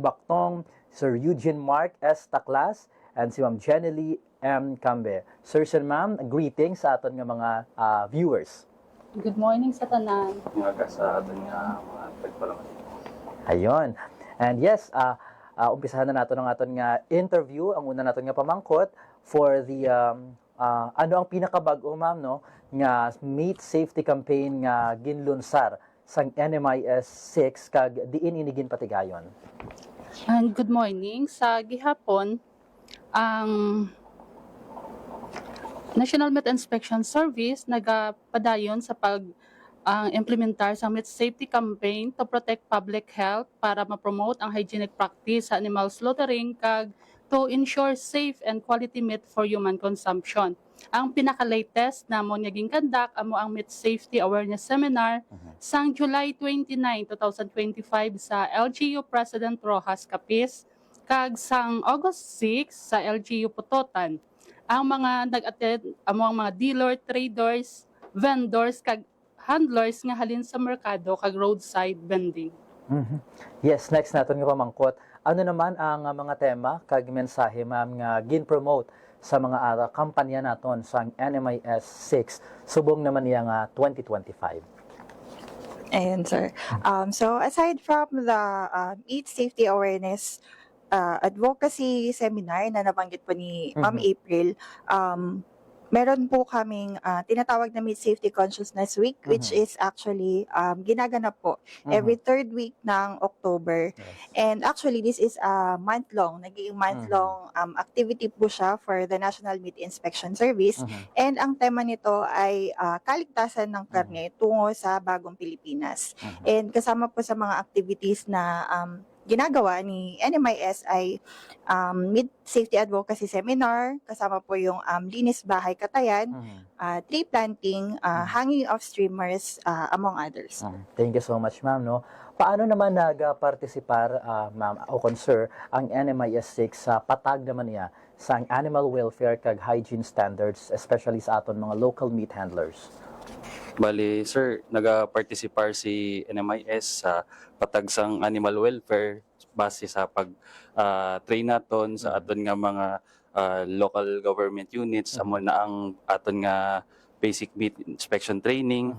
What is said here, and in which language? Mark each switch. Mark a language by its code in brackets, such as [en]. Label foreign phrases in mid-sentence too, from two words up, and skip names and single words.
[hil] Bactong, Sir Eugene Mark S. Taklas, and si Ma'am Jenny M. Cambe. [en] Sir and Ma'am, [hil] greetings sa aton nga mga viewers. [en] Good morning sa tanan. [hil] Nga sa aton nga mga tagpalamati. [tl] Ayon. [en] And yes, [hil] umpisahan na natin ang aton nga interview. Ang una natin nga pamangkot for the ano ang pinakabago, ma'am, no, nga [en] meat safety campaign [hil] nga ginlunsar sang NMIS 6 kag diin inigin patigayon. [en] And good morning. [hil] Sa gihapon, ang National Meat Inspection Service nagapadayon sa implementar sa [en] meat safety campaign to protect public health [hil] para ma-promote ang [en] hygienic practice [hil] sa [en] animal slaughtering [hil] kag [en] to ensure safe and quality meat for human consumption. [hil] Ang pinaka-latest na mo naging kandak amo ang Meat Safety Awareness Seminar sang July 29, 2025 sa LGU President Rojas Capiz kag sang August 6 sa LGU Putotan. Ang mga nag-attend amo ang mga dealer, traders, vendors kag handlers nga halin sa merkado kag roadside vending. Yes, next natin nga pamangkot. Ano naman ang mga tema kag mensahe, ma'am, nga gin-promote sa mga kampanya naton sa NMIS 6 subong naman niya nga 2025? [tl] Ayan, sir. [en] So aside from the [tl] Meat Safety Awareness Advocacy Seminar na nabanggit po ni Ma'am April, meron po kaming tinatawag na Meat Safety Consciousness Week, [en] which is actually [tl] ginaganap po [en] every third week [tl] ng October. [en] Yes. And actually, this is a month-long, [tl] naging [en] month-long activity [tl] po siya for the National Meat Inspection Service. And ang tema nito ay kaligtasan ng karne tungo sa bagong Pilipinas. And kasama po sa mga activities na ginagawa ni NMIS ay Meat Safety Advocacy Seminar, kasama po yung Linis Bahay Katayan, [en] tree planting, hanging of streamers, among others. Thank you so much, ma'am. No? [hil] Paano naman nag-participar, ma'am, o sir, ang NMIS 6 sa patag naman niya sa [en] animal welfare [hil] kag [en] hygiene standards, [hil] especially sa aton mga [en] local meat handlers? [hil] Bali, sir, naga-participar si NMIS sa patagsang [en] animal welfare [hil] base sa pag-train naton sa aton nga mga [en] local government units, [hil] amo na ang aton nga [en] basic meat inspection training.